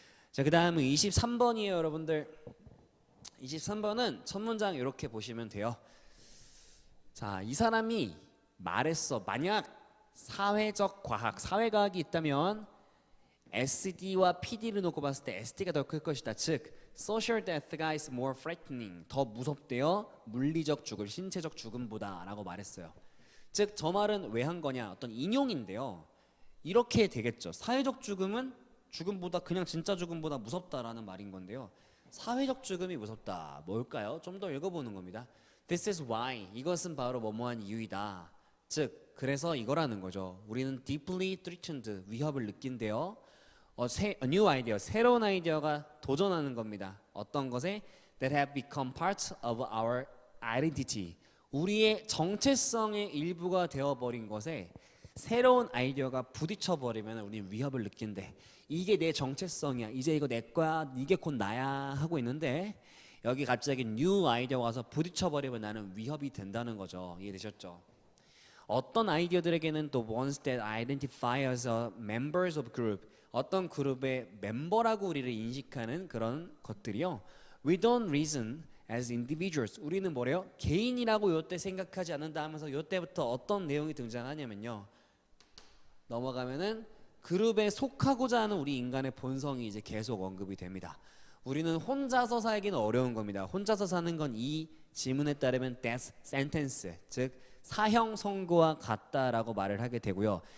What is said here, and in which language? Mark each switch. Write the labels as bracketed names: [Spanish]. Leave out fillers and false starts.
[Korean] 자, 그 다음은 23번이에요, 여러분들. 23번은 첫 문장 이렇게 보시면 돼요. 자, 이 사람이 말했어. 만약 사회적 과학, 사회과학이 있다면 SD와 PD를 놓고 봤을 때 SD가 더 클 것이다. [English] 즉 social death가 is more frightening. [Korean] 더 무섭대요. 물리적 죽음, 신체적 죽음보다라고 말했어요. 즉 저 말은 왜 한 거냐? 어떤 인용인데요. 이렇게 되겠죠. 사회적 죽음은 죽음보다 그냥 진짜 죽음보다 무섭다라는 말인 건데요. 사회적 죽음이 무섭다. 뭘까요? 좀 더 읽어보는 겁니다. This is why. 이것은 바로 뭐뭐한 이유이다. 즉 그래서 이거라는 거죠. [English] 우리는 deeply threatened. 위협을 느낀대요. a new idea. [Korean] 새로운 아이디어가 도전하는 겁니다. [English] 어떤 것에 that have become part of our identity. [Korean] 우리의 정체성의 일부가 되어버린 것에 새로운 아이디어가 부딪혀버리면 우리는 위협을 느낀대. 이게 내 정체성이야. 이제 이거 내 거야. 이게 곧 나야 하고 있는데 여기 갑자기 new 아이디어가 와서 부딪혀버리면 나는 위협이 된다는 거죠. 이해되셨죠? [English] 어떤 아이디어들에게는 또 ones that identify as members of group. [Korean] 어떤 그룹의 멤버라고 우리를 인식하는 그런 것들이요. [English] We don't reason as individuals. [Korean] 우리는 뭐래요? 개인이라고 요때 생각하지 않는다 하면서 요때부터 어떤 내용이 등장하냐면요. 넘어가면은 그룹에 속하고자 하는 우리 인간의 본성이 이제 계속 언급이 됩니다. 우리는 혼자서 살기는 어려운 겁니다. 혼자서 사는 건 이 지문에 따르면 death sentence, 즉 사형 선고와 같다라고 말을 하게 되고요.